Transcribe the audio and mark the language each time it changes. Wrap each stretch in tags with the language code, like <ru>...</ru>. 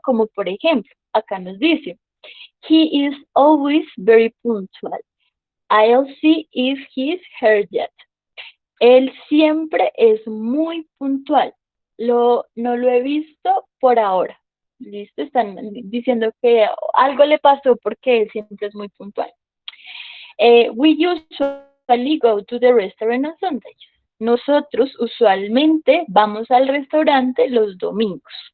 <es>Como por ejemplo, acá nos dice,</es> <en>he is always very punctual. I'll see if he's here yet.</en> <es>Él siempre es muy puntual. No lo he visto por ahora. ¿Listo? Están diciendo que algo le pasó porque él siempre es muy puntual.</es> <en>We usually go to the restaurant on Sundays.</en> <es>Nosotros usualmente vamos al restaurante los domingos.</es>